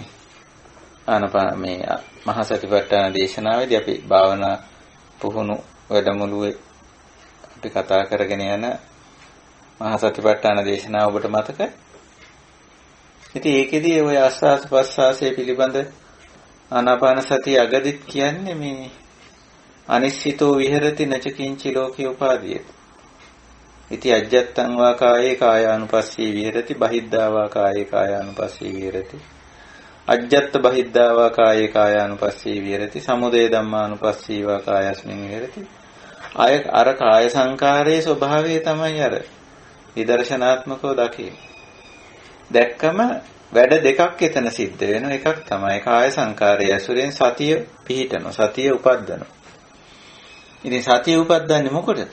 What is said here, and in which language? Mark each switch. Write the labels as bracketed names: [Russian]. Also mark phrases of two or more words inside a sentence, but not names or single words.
[Sinhala] ආනාපාන මේ මහා සතිපට්ඨාන දේශනාවේදී අපි භාවනා පුහුණු වැඩමුළුවේ අපි කතා කරගෙන යන මහා සතිපට්ඨාන දේශනාව ඔබට මතකයි? ඉතින් ඒකෙදී ඔය ආස්වාස් ප්‍රස්වාසයේ පිළිබඳ ආනාපාන සතිය අගදිත් කියන්නේ මේ [Pali] අනිශ්චිතෝ විහෙරති නචකින්චි ලෝකේ උපාදීය. ඉති අජ්ජත්තං වා කායේ කායානුපස්සී විහෙරති බහිද්ධා වා කායේ කායානුපස්සී විහෙරති අජ්ජත්ත බහිද්ධා වා කායේ කායානුපස්සී විහෙරති සමුදය ධම්මානුපස්සී වා කායස්මින් විහෙරති. [Sinhala] අර කාය සංකාරයේ ස්වභාවය තමයි අර විදර්ශනාත්මකව දකින්නේ. දැක්කම වැඩ දෙකක් එතන සිද්ධ වෙනවා. එකක් තමයි කාය සංකාරයේ ඇසුරෙන් සතිය පිහිටනවා. සතිය උපද්දනවා. ඉතින් සතිය උපද්දන්නේ මොකටද?